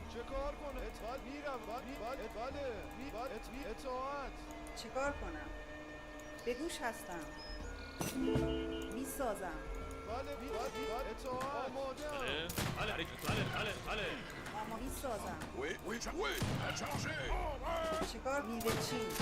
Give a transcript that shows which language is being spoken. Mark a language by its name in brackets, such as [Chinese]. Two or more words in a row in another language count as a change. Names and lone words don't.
[Persian] کار کنه؟ میرم. بله. اطاعت. چیکار کنم؟ به گوش هستم. میسازم. بله. اطاعت. آماده. بله. اما میسازم. [French] Oui, à charger. [Persian] چیکار میوه چی؟